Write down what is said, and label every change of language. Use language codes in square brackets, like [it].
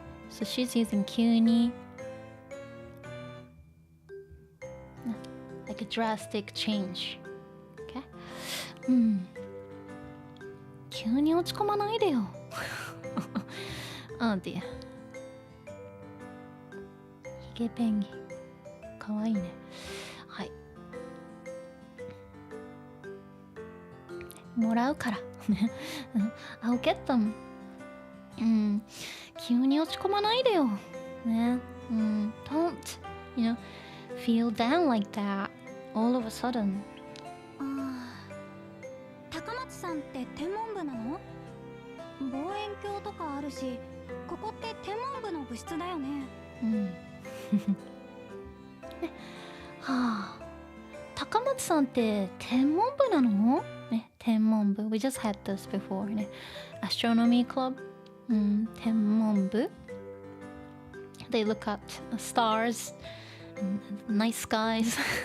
[en] So she's using 急に like a drastic change. Okay? [ja] 急に落ち込まないでよ。 [en] Oh dear. [ja] ヒゲペンギン。かわいいね。はい。もらうから。 [en] I'll get them. [ja] 急に落ち込まないでよ。ね。 [en] Don't, feel down like that all of a sudden. [ja] 高松さんって天文部なの？望遠鏡とかあるし、ここって天文部の部室だよね。高松さんって天文部なの？ね、天文部。 [en] We just had this before ね。 Astronomy club. 天文部 They look at stars, nice skies.